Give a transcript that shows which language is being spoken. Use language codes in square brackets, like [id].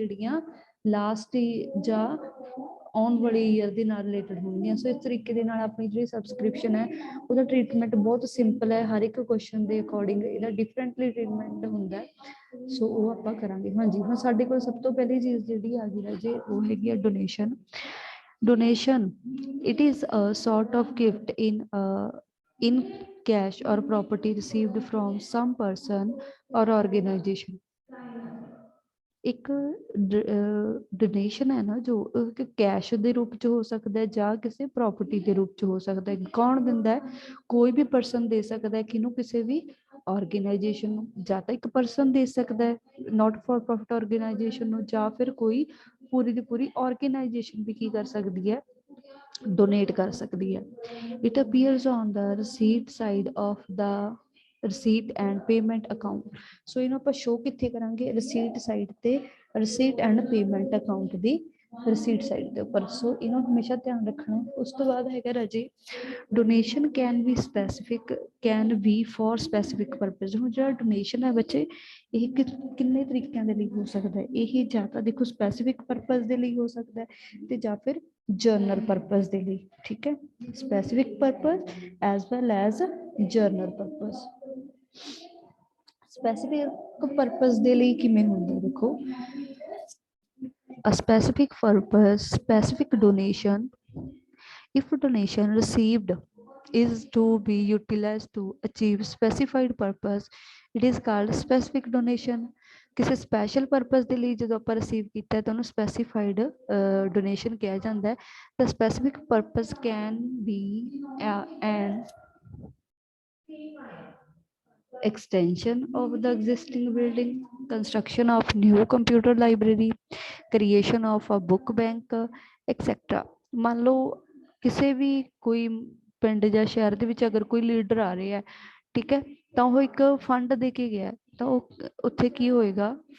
[pa] ਜਿਹੜੀਆਂ ਲਾਸਟ ਜਾਂ ਆਉਣ ਵਾਲੇ ਈਅਰ ਦੇ ਨਾਲ ਰਿਲੇਟਡ ਹੋਣਗੀਆਂ। ਸੋ ਇਸ ਤਰੀਕੇ ਦੇ ਨਾਲ ਆਪਣੀ ਜਿਹੜੀ ਸਬਸਕ੍ਰਿਪਸ਼ਨ ਹੈ ਉਹਦਾ ਟਰੀਟਮੈਂਟ ਬਹੁਤ ਸਿੰਪਲ ਹੈ। ਹਰ ਇੱਕ ਕੁਐਸਚਨ ਦੇ ਅਕੋਰਡਿੰਗ ਇਹਦਾ ਡਿਫਰੈਂਟਲੀ ਟਰੀਟਮੈਂਟ ਹੁੰਦਾ। ਸੋ ਉਹ ਆਪਾਂ ਕਰਾਂਗੇ। ਹਾਂਜੀ, ਹੁਣ ਸਾਡੇ ਕੋਲ ਸਭ ਤੋਂ ਪਹਿਲੀ ਚੀਜ਼ ਜਿਹੜੀ ਆ ਗਈ ਰਾਜੇ ਉਹ ਹੈਗੀ ਆ donation. [en] Donation it is a sort of gift in cash or property received from some person or organization। [pa] ਇੱਕ ਡੋਨੇਸ਼ਨ ਹੈ ਨਾ ਜੋ ਕੈਸ਼ ਦੇ ਰੂਪ ਚ ਹੋ ਸਕਦਾ ਹੈ ਜਾਂ ਕਿਸੇ ਪ੍ਰੋਪਰਟੀ ਦੇ ਰੂਪ ਚ ਹੋ ਸਕਦਾ ਹੈ। ਕੌਣ ਦਿੰਦਾ ਹੈ? ਕੋਈ ਵੀ ਪਰਸਨ ਦੇ ਸਕਦਾ ਹੈ। ਕਿਹਨੂੰ? ਕਿਸੇ ਵੀ ਆਰਗੇਨਾਈਜੇਸ਼ਨ ਨੂੰ। ਜਾਂ ਤਾਂ ਇੱਕ ਪਰਸਨ ਦੇ ਸਕਦਾ ਹੈ ਨਾਟ ਫॉर ਪ੍ਰੋਫਿਟ ਆਰਗੇਨਾਈਜੇਸ਼ਨ ਨੂੰ, ਜਾਂ ਫਿਰ ਕੋਈ ਪੂਰੀ ਦੀ ਪੂਰੀ ਆਰਗੇਨਾਈਜੇਸ਼ਨ ਵੀ ਕੀ ਕਰ ਸਕਦੀ ਹੈ? ਡੋਨੇਟ ਕਰ ਸਕਦੀ ਹੈ। [en] It appears on the receipt side of the receipt and payment account. [pa] ਸੋ ਇਹਨੂੰ ਆਪਾਂ ਸ਼ੋ ਕਿੱਥੇ ਕਰਾਂਗੇ? ਰਿਸੀਟ ਸਾਈਡ ਤੇ, ਰਿਸੀਟ and payment account ਦੀ ਰਿਸੀਟ side ਦੇ ਉੱਪਰ। ਸੋ ਇਹਨੂੰ ਹਮੇਸ਼ਾ ਧਿਆਨ ਰੱਖਣਾ। ਉਸ ਤੋਂ ਬਾਅਦ ਹੈਗਾ ਰਾਜੇ [en] Donation can be specific, can be for specific purpose. [pa] ਹੁਣ ਜਿਹੜਾ ਡੋਨੇਸ਼ਨ ਹੈ ਬੱਚੇ, ਇਹ ਕਿੰਨੇ ਤਰੀਕਿਆਂ ਦੇ ਲਈ ਹੋ ਸਕਦਾ ਹੈ? ਇਹ ਜਾਂ ਤਾਂ ਦੇਖੋ ਸਪੈਸੀਫਿਕ ਪਰਪਜ਼ ਦੇ ਲਈ ਹੋ ਸਕਦਾ ਹੈ ਤੇ ਜਾਂ ਫਿਰ ਜਰਨਲ ਪਰਪਜ਼ ਦੇ ਲਈ, ਠੀਕ ਹੈ? [en] Specific purpose as well as general purpose. [pa] Specific purpose ਦੇ ਲਈ ਕਿਵੇਂ ਹੁੰਦਾ? [en] ਦੇਖੋ, a specific purpose, specific donation, if donation received is to be utilized to achieve specified purpose, it is called specific donation। [pa] ਕਿਸੇ ਸਪੈਸ਼ਲ ਪਰਪਸ ਦੇ ਲਈ ਜਦੋਂ ਆਪਾਂ ਰਿਸੀਵ ਕੀਤਾ ਤਾਂ ਉਹਨੂੰ ਸਪੈਸੀਫਾਈਡ ਡੋਨੇਸ਼ਨ ਕਿਹਾ ਜਾਂਦਾ ਹੈ। [en] ਤਾਂ specific purpose can be an extension of the existing building, construction of new computer library, creation of a book bank, etc। [pa] ਮੰਨ ਲਓ ਕਿਸੇ ਵੀ ਕੋਈ ਪਿੰਡ ਜਾਂ ਸ਼ਹਿਰ ਦੇ ਵਿੱਚ ਅਗਰ ਕੋਈ ਲੀਡਰ ਆ ਰਿਹਾ ਹੈ, ਠੀਕ ਹੈ, ਤਾਂ ਉਹ ਇੱਕ ਫੰਡ ਦੇ ਕੇ ਗਿਆ, ਤਾਂ ਉਹ ਉੱਥੇ ਕੀ ਹੋਏਗਾ?